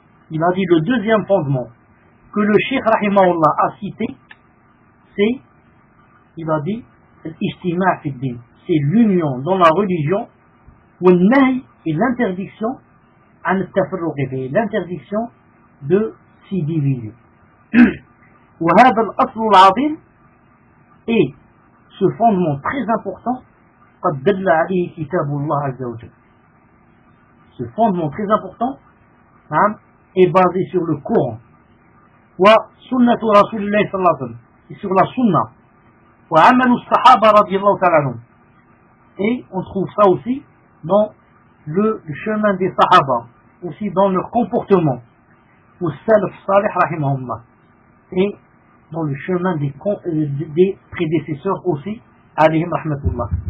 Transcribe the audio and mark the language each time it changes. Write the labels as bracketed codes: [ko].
[fr] Il a dit le deuxième fondement que le cheikh rahimahullah a cité, c'est, il a dit [ar] الاجتماع في الدين, [fr] c'est l'union dans la religion, [ar] والنهي [fr] et l'interdiction [ar] عن التفرق فيه, [fr] l'interdiction de s'y diviser. [ar] وهذا الأصل العظيم, [fr] et ce fondement très important, [ar] قد دل عليه كتاب الله عز وجل. [fr] Ce fondement très important, hein, est basé sur le Coran. [ar] وسنة رسول الله صلى الله عليه وسلم. [fr] Et sur la sunna. [ar] وعمل الصحابة رضي الله تعالى عنهم. [fr] Et on trouve ça aussi dans le chemin des Sahaba, aussi dans leur comportement, ou Salaf Salih Rahimahullah, et dans le chemin des prédécesseurs aussi, alayhim rahmatullah.